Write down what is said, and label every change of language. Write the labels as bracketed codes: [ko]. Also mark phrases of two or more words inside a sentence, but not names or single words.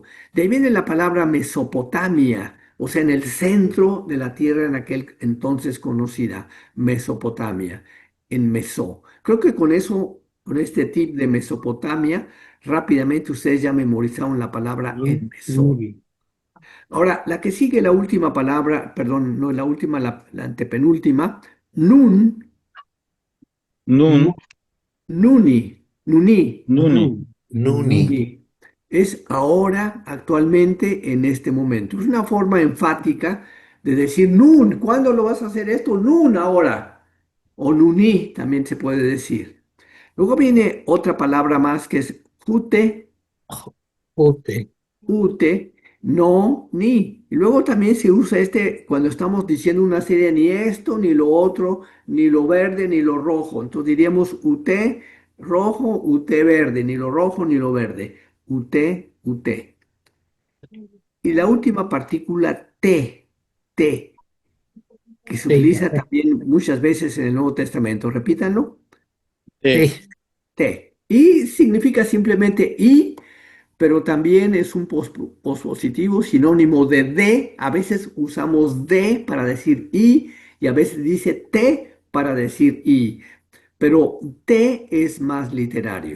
[es] De ahí viene la palabra Mesopotamia, o sea, en el centro de la tierra en aquel entonces conocida, Mesopotamia, en Meso. Creo que con eso, con este tip de Mesopotamia, rápidamente ustedes ya memorizaron la palabra en Muy Meso. bien. Ahora, la que sigue la última palabra, perdón, no la última, la antepenúltima, Nun, nun, Nuni, nuni, nuni, Nuni. nuni. Es ahora, actualmente, en este momento. Es una forma enfática de decir nun. ¿Cuándo lo vas a hacer esto? Nun, ahora. O nuni también se puede decir. Luego viene otra palabra más que es jute, Ute. ute, no, ni. Y luego también se usa este cuando estamos diciendo una serie, ni esto, ni lo otro, ni lo verde, ni lo rojo. Entonces diríamos ute rojo, ute verde, ni lo rojo, ni lo verde. Ute, ute. Y la última partícula te, que se Te. utiliza también muchas veces en el Nuevo Testamento. Repítanlo. te, Te. Te. Y significa simplemente y, pero también es un pospositivo sinónimo de. A veces usamos de para decir y a veces dice te para decir y, pero te es más literario.